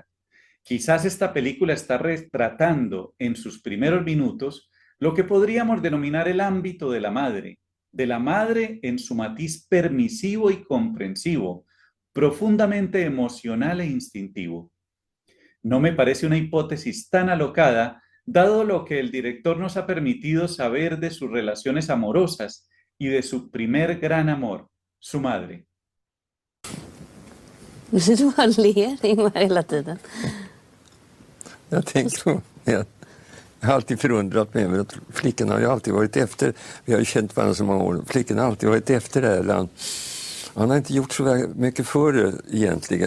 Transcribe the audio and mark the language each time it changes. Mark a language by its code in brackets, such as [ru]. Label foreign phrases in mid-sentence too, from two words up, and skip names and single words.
[es] Quizás esta película está retratando en sus primeros minutos lo que podríamos denominar el ámbito de la madre en su matiz permisivo y comprensivo, profundamente emocional e instintivo. No me parece una hipótesis tan alocada, dado lo que el director nos ha permitido saber de sus relaciones amorosas y de su primer gran amor, su madre. [sv] Du bara ler Ingmar hela tiden. Jag tänker Jag har alltid förundrat mig över att flickorna har ju alltid varit efter. Vi har ju känt varandra så många år. Flickorna har alltid varit efter Erland. Han har inte gjort så mycket för det egentligen.